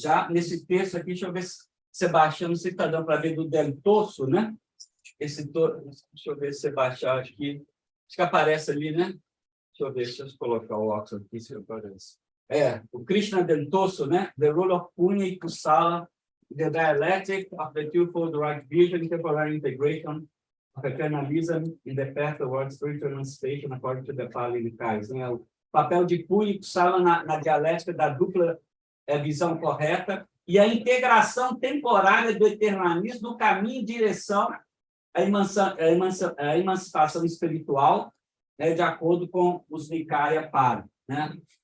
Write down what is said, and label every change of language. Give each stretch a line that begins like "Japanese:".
Portuguese: Já nesse texto aqui, deixa eu ver se Sebastião, não sei se está dando para ver, do Del Tosso, né? Deixa eu ver se Sebastião, acho que aparece ali, né? Deixa eu colocar o óculos aqui, se aparece. O Krishna Del Tosso, né?
English: The Role of Punya e Kusala, The Dialectic of the Twofold Right Vision, Temporary Integration of Eternalism in the Path Towards Spiritual Emancipation, according to the Pali Nikais,
Portuguese: né? O papel de Punya e Kusala na dialética da dupla visão correta e a integração temporária do eternalismo no caminho em direção à emancipação espiritual, né, de acordo com os Nikaya Pali, né?